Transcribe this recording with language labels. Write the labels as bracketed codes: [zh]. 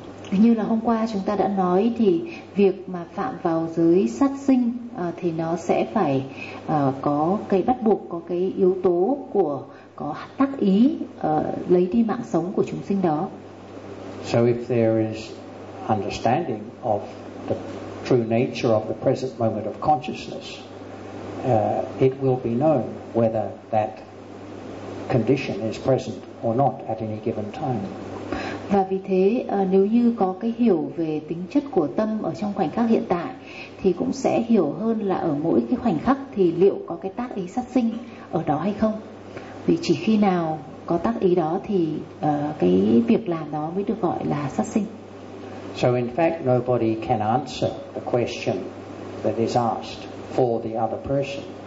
[vi] Như là hôm qua chúng ta đã nói thì việc mà phạm vào giới sát sinh thì nó sẽ phải có cái bắt buộc, có cái yếu tố của có tác ý lấy đi mạng sống của chúng sinh đó. [en] So if there is understanding of the true nature of the present moment of consciousness, it will be known whether that condition is present or not at any given time. [vi] Và vì thế nếu như có cái hiểu về tính chất của tâm ở trong khoảnh khắc hiện tại thì cũng sẽ hiểu hơn là ở mỗi cái khoảnh khắc thì liệu có cái tác ý sát sinh ở đó hay không. Vì chỉ khi nào có tác ý đó thì cái việc làm đó mới được gọi là sát sinh. [en] So in fact nobody can answer the question that is asked for the other person.